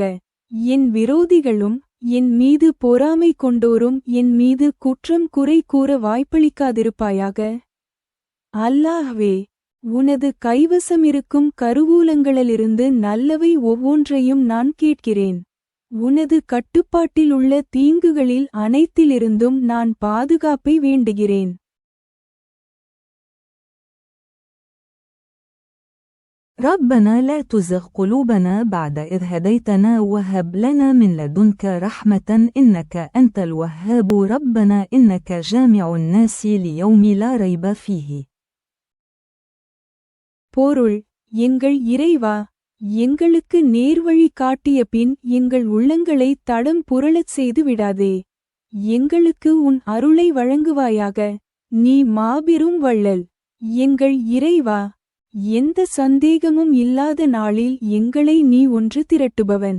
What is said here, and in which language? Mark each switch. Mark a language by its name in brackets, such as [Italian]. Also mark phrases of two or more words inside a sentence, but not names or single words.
[Tamil] என் விரோதிகளும் என் மீது பொறாமை கொண்டோரும் என் மீது குற்றம் குறை கூற வாய்ப்பளிக்காதிருப்பாயாக. அல்லாஹ்வே, உனது கைவசமிருக்கும் கருவூலங்களிலிருந்து நல்லவை ஒவ்வொன்றையும் நான் கேட்கிறேன். உனது கட்டுப்பாட்டில் உள்ள தீங்குகளில் அனைத்திலிருந்தும் நான் பாதுகாப்பை வேண்டுகிறேன். [Arabic] ربنا لا تزغ قلوبنا بعد إذ هديتنا وهب لنا من لدنك رحمة إنك أنت الوهاب. ربنا إنك جامع الناس ليوم لا ريب فيه. [Tamil] பொருள்: எங்கள் இறைவா, எங்களுக்கு நேர்வழி காட்டிய பின் எங்கள் உள்ளங்களை தடம் புரளச் செய்து விடாதே. எங்களுக்கு உன் அருளை வழங்குவாயாக. நீ மாபெரும் வள்ளல். எங்கள் இறைவா, எந்த சந்தேகமும் இல்லாத நாளில் எங்களை நீ ஒன்று திரட்டுபவன்.